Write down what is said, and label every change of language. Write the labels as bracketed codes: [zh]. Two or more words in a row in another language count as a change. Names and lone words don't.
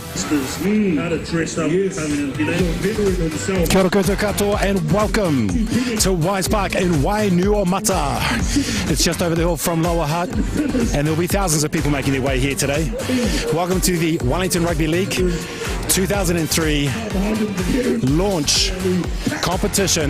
[en] youngsters how to dress up and come in, you know. Veteran himself. [mi] Kia ora koutou katoa [en] and welcome to Wise Park in Wainuiomata. It's just over the hill from Lower Hutt and there'll be thousands of people making their way here today. Welcome to the Wellington Rugby League 2003 launch competition.